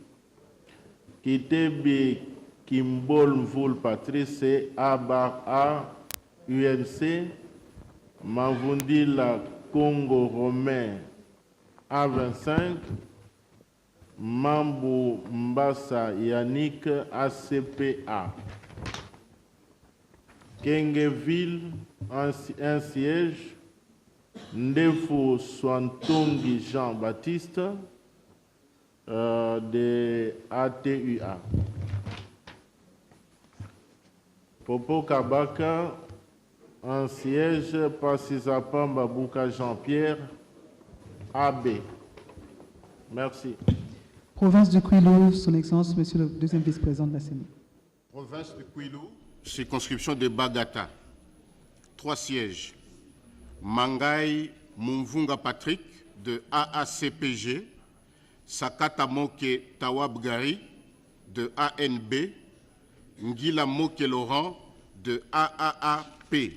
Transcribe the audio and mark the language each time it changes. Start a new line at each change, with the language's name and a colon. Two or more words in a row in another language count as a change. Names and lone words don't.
French: Kitebe Kimbol Mvoul Patrice, c'est ABAR UNC. Mavundila Congo Romain, A25, Mambo Mbassa Yannick, ACPA. Kengeville, un siège. Ndefo Swantongi Jean-Baptiste, de ATUA. Popo Kabaka, un siège. Passisapamba Bouka Jean-Pierre, AB. Merci. Province du Kwilu, Son Excellence, Monsieur le deuxième vice-président de la CENI. Province de Kwilu, circonscription de Bagata. 3 sièges. Mangai Mumvunga Patrick, de AACPG. Sakata Moke Tawabgari, de ANB. Ngila Moke Laurent, de AAAP.